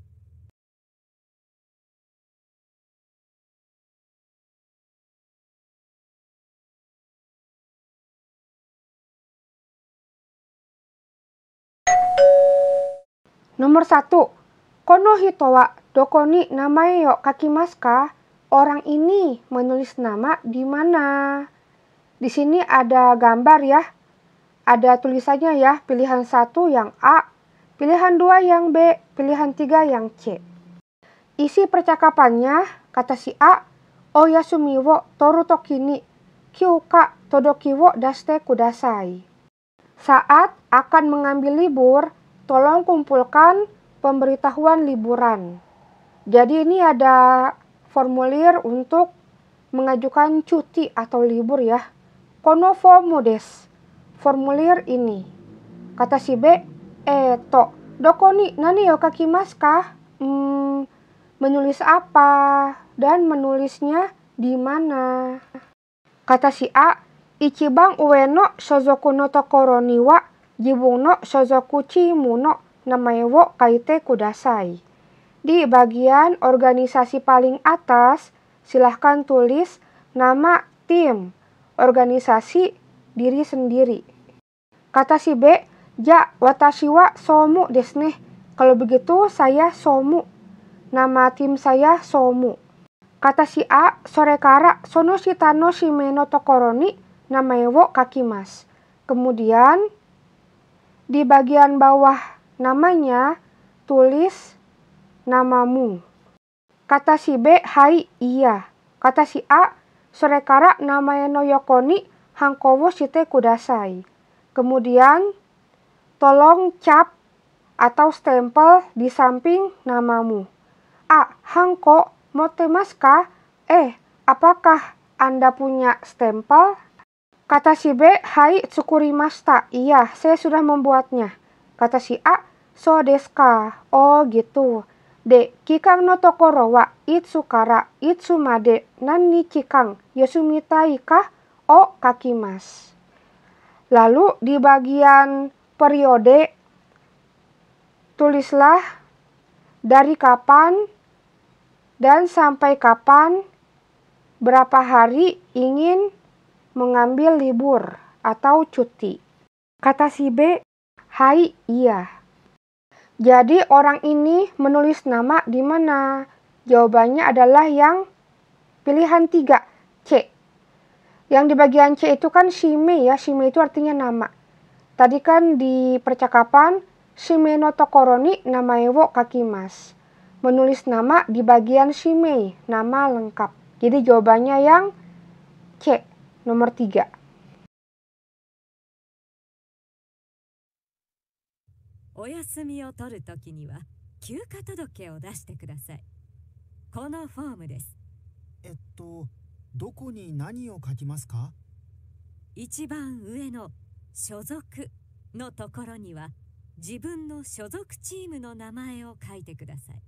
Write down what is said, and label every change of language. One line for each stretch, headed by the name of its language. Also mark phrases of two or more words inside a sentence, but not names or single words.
Indonesian: Nomor 1.
Japanese: この人はどこに名前を書きますか?
Indonesian: Orang ini menulis nama di mana? Di sini ada gambar ya. Ada tulisannya ya. Pilihan 1 yang A, pilihan 2 yang B, pilihan 3 yang C. Isi percakapannya, kata si A,
Japanese: お休みを取るときに休暇届を出してください.
Indonesian: Saat akan mengambil libur, tolong kumpulkan pemberitahuan liburan. Jadi ini ada formulir untuk mengajukan cuti atau libur ya.
Japanese: このフォームです.
Indonesian: Formulir ini. Kata si B,
Japanese: どこに何を書きますか?
Indonesian: Menulis apa? Dan menulisnya di mana? Kata si A,
Japanese: 一番上の所属のところには自分の所属チームの名前を書いてください.
Indonesian: Di bagian organisasi paling atas, silahkan tulis nama tim, organisasi, diri sendiri. Kata si B,
Japanese: じゃ、私は総務ですね.
Indonesian: Kalau begitu saya somu. Nama tim saya somu. Kata si A,
Japanese: それからその下の氏名のところに名前を書きます.
Indonesian: Kemudian di bagian bawah namanya tulis namamu. Kata si B, hai, iya. Kata si A,
Japanese: それから名前の横にはんこをしてください.
Indonesian: Kemudian tolong cap atau stempel di samping namamu.
Japanese: A、はんこ持ってますか?
Indonesian: Apakah Anda punya stempel? Kata si B,
Japanese: はい、作りました.
Indonesian: Iya, saya sudah membuatnya. Kata si A,
Japanese: そうですか?
Indonesian: Oh, gitu.
Japanese: で、期間のところはいつからいつまで何日間休みたいかを書きます.
Indonesian: Lalu di bagian periode tulislah dari kapan dan sampai kapan berapa hari ingin mengambil libur atau cuti. Kata si B, hai, iya. Jadi orang ini menulis nama di mana? Jawabannya adalah yang pilihan 3, C. Yang di bagian C itu kan shime ya. Shime itu artinya nama. Tadi kan di percakapan,
Japanese: 氏名のところに名前を書きます.
Indonesian: Menulis nama di bagian shime, nama lengkap. Jadi jawabannya yang C, nomor 3.
Japanese: Oyasumiを取るときには休暇届を出してください。このフォームです。どこに何を書きますか？一番上の所属のところには自分の所属チームの名前を書いてください。